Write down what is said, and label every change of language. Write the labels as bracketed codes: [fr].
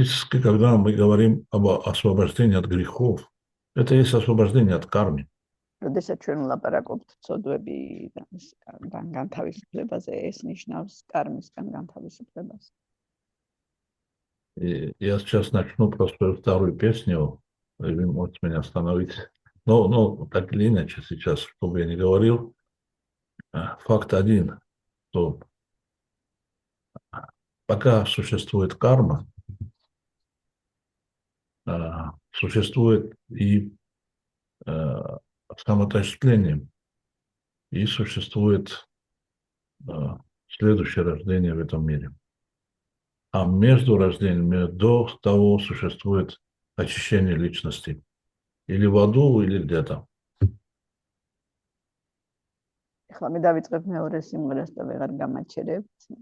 [ru] Когда мы говорим об освобождении от грехов, это есть освобождение от кармы. [ka] როდესაც ჩვენ ვლაპარაკობთ ცოდვებიდან განთავისუფლებაზე, ეს ნიშნავს კარმისგან განთავისუფლებას. [ru] Я сейчас начну просто вторую песню, вы можете меня остановить. Но так или иначе сейчас, чтобы я не говорил, факт один, что пока существует карма, существует и самоотождествление, и существует следующее рождение в этом мире. А между рождениями до того существует очищение личности. Или в аду, или где-то. [ka] ახლა მე დავიწყებ მეორე სიმღერას და ვეღარ გამაჩერებთ.